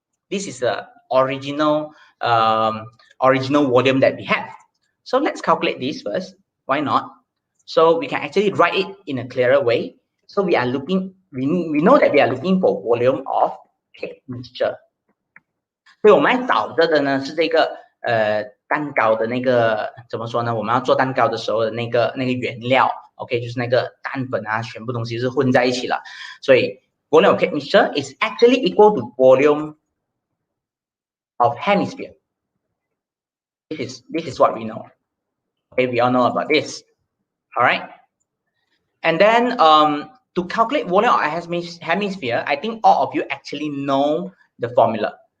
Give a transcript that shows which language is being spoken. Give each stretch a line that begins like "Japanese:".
English: This is the original volume that we have. So let's calculate this first. Why not? So we can actually write it in a clearer way. So we are looking, we know that we are looking for volume of cake mixture.
Chinese: 所以我们要找的呢是这个蛋糕的那个怎么说呢？我们要做蛋糕的时候的那个原料 ，OK， 就是那个蛋粉啊，全部东西是混在一起了。
English: 所以 volume of cake mixture is actually equal to volume of hemisphere. This is what we know. Okay, we all know about this. All right. And then to calculate volume of hemisphere, I think all of you actually know the formula.